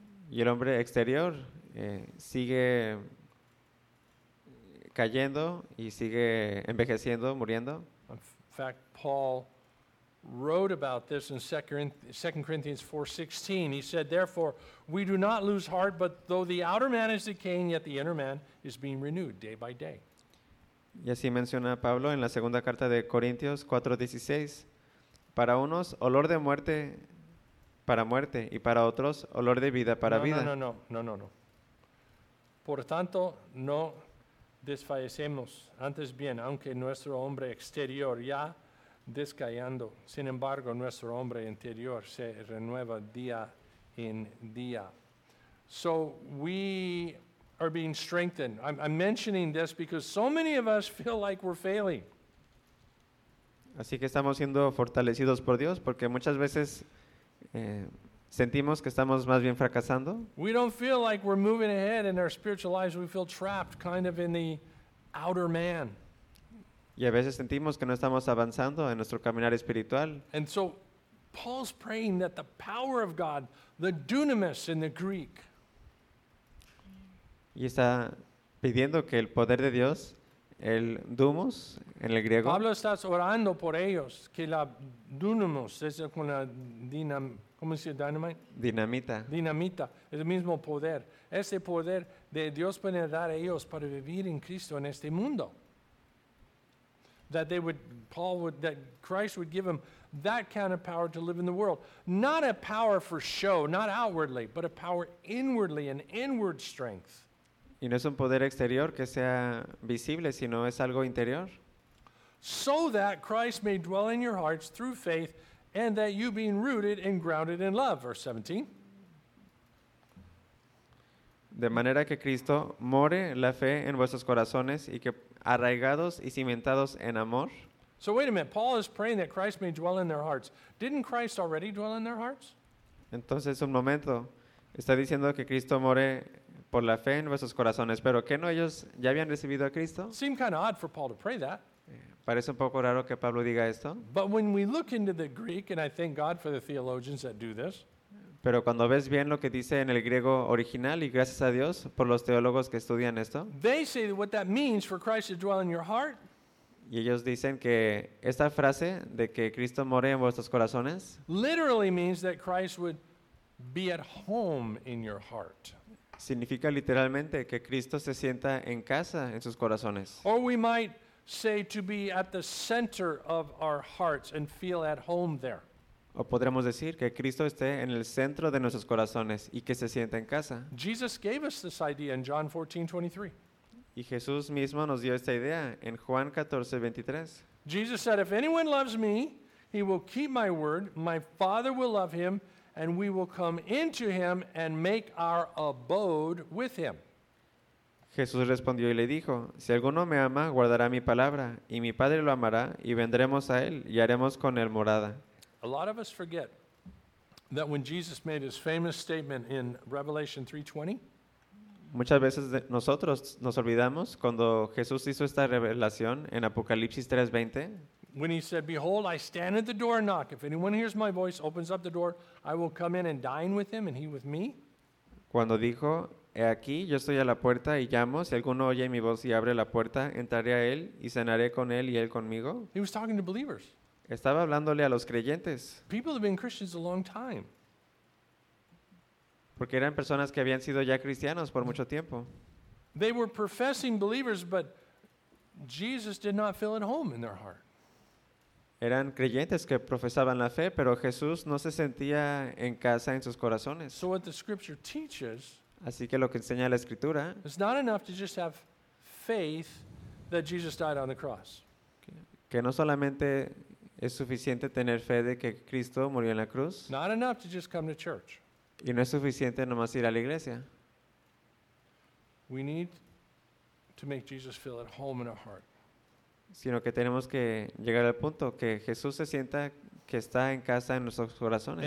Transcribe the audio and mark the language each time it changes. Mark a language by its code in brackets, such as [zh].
[es] Y el hombre exterior sigue cayendo y sigue envejeciendo, muriendo. [en] In fact, Paul wrote about this in 2 Corinthians 4:16. He said, "Therefore, we do not lose heart, but though the outer man is decaying, yet the inner man is being renewed day by day." [es] Y así menciona Pablo en la segunda carta de Corintios 4:16. Para unos, olor de muerte para muerte, y para otros, olor de vida para vida. No. Por tanto, no desfallecemos. Antes bien, aunque nuestro hombre exterior ya descayendo, sin embargo, nuestro hombre interior se renueva día en día. [en] So we are being strengthened. I'm mentioning this because so many of us feel like we're failing. [es] Así que estamos siendo fortalecidos por Dios porque muchas veces sentimos que estamos más bien fracasando. [en] We don't feel like we're moving ahead in our spiritual lives. We feel trapped kind of in the outer man. [es] Y a veces sentimos que no estamos avanzando en nuestro caminar espiritual. [en] And so Paul's praying that the power of God, the dunamis in the Greek, [es] y está pidiendo que el poder de Dios, el dunamis en el griego. Pablo está orando por ellos, que la dunamis es con la dinamita. Dinamita, el mismo poder. Ese poder de Dios puede dar a ellos para vivir en Cristo en este mundo. [en] That Christ would give them that kind of power to live in the world. Not a power for show, not outwardly, but a power inwardly, an inward strength. [es] Y no es un poder exterior que sea visible, sino es algo interior. [en] So that Christ may dwell in your hearts through faith, and that you being rooted and grounded in love. Verse 17. [es] De manera que Cristo more la fe en vuestros corazones y que arraigados y cimentados en amor. [en] So wait a minute. Paul is praying that Christ may dwell in their hearts. Didn't Christ already dwell in their hearts? [es] Entonces, un momento. Está diciendo que Cristo more por la fe en vuestros corazones, pero ¿qué no ellos ya habían recibido a Cristo? [en] Seems kind of odd for Paul to pray that. [es] Parece un poco raro que Pablo diga esto. [en] But when we look into the Greek, and I thank God for the theologians that do this. [es] Pero cuando ves bien lo que dice en el griego original, y gracias a Dios por los teólogos que estudian esto. [en] They say that what that means for Christ to dwell in your heart. [es] Y ellos dicen que esta frase de que Cristo more en vuestros corazones [en] literally means that Christ would be at home in your heart. [es] Significa literalmente que Cristo se sienta en casa en sus corazones. [en] Or we might say to be at the center of our hearts and feel at home there. [es] O podríamos decir que Cristo esté en el centro de nuestros corazones y que se sienta en casa. [en] Jesus gave us this idea in John 14:23. [es] Y Jesús mismo nos dio esta idea en Juan 14:23. [en] Jesus said, "If anyone loves me, he will keep my word. My Father will love him, and we will come into him and make our abode with him." [es] Jesús respondió y le dijo, "Si alguno me ama, guardará mi palabra, y mi Padre lo amará, y vendremos a él, y haremos con él morada." [en] A lot of us forget that when Jesus made his famous statement in Revelation 3:20, [es] muchas veces nosotros nos olvidamos cuando Jesús hizo esta revelación en Apocalipsis 3:20. [en] When he said, "Behold, I stand at the door and knock. If anyone hears my voice, opens up the door, I will come in and dine with him and he with me." [es] Cuando dijo, "He aquí, yo estoy a la puerta y llamo. Si alguno oye mi voz y abre la puerta, entraré a él y cenaré con él y él conmigo." [en] He was talking to believers. [es] Estaba hablándole a los creyentes. [en] People have been Christians a long time. [es] Porque eran personas que habían sido ya cristianos por mucho tiempo. [en] They were professing believers, but Jesus did not feel at home in their heart. [es] Eran creyentes que profesaban la fe, pero Jesús no se sentía en casa en sus corazones. [en] So what the scripture teaches, [es] así que lo que enseña la escritura, [en] it's not enough to just have faith that Jesus died on the cross. [es] Que no solamente es suficiente tener fe de que Cristo murió en la cruz. [en] Not enough to just come to church. [es] Y no es suficiente nomás ir a la iglesia. [en] We need to make Jesus feel at home in our heart. [es] Sino que tenemos que llegar al punto que Jesús se sienta que está en casa en nuestros corazones.